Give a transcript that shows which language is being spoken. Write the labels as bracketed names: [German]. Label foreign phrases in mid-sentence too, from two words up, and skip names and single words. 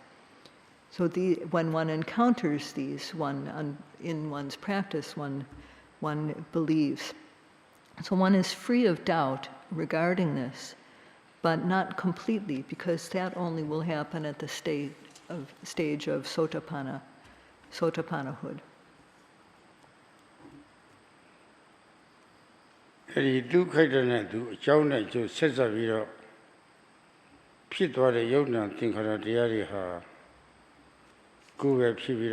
[English] So when one encounters these, in one's practice, one believes. So one is free of doubt regarding this, but not completely, because that only will happen at the stage of sotapannahood. [Burmese] အဲဒီဒုက္ခိတနဲ့သူအကြောင်းနဲ့ကျိုးဆက်ဆက်ပြီးတော့ဖြစ်သွားတဲ့ယုံနာသင်္ခါရတရားတွေဟာကိုယ်ပဲဖြစ်ပြီး